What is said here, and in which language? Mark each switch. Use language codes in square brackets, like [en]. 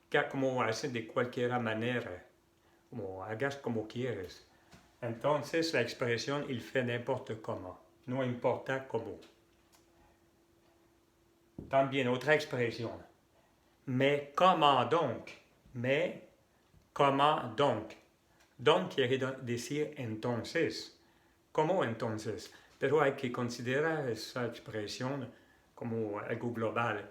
[es] Como hace de cualquier manera. Como hagas como quieres. Entonces la expresión [fr] il fait n'importe comment. [es] No importa cómo. También otra expresión. [fr] Mais comment donc? Mais comment donc? [es] Donc quiere decir entonces. ¿Cómo entonces? Pero hay que considerar esa expresión como algo global.